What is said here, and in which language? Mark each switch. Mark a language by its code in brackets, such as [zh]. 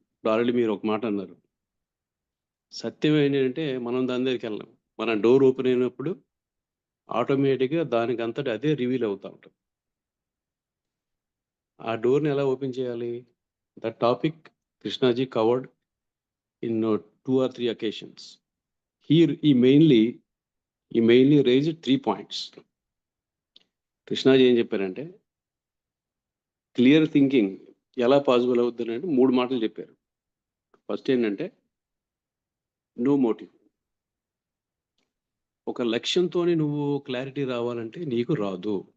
[te] ఇప్పుడు ఆల్రెడీ మీరు ఒక మాట అన్నారు, సత్యం ఏంటంటే మనం దాని దగ్గరికి వెళ్ళాం. మన డోర్ ఓపెన్ అయినప్పుడు ఆటోమేటిక్గా దానికి అంతటి అదే రివీల్ అవుతూ ఉంటుంది. ఆ డోర్ని ఎలా ఓపెన్ చేయాలి? [en] That topic Krishnaji covered in 2 or 3 occasions. He mainly raised 3 points. [te] Krishnaji ఏం చెప్పారంటే, క్లియర్ థింకింగ్ ఎలా పాసిబుల్ అవుతుంది అంటే 3 మాటలు చెప్పారు. ఫస్ట్ ఏంటంటే [en] No motive. [te] ఒక లక్ష్యంతోనే నువ్వు క్లారిటీ రావాలంటే నీకు రాదు.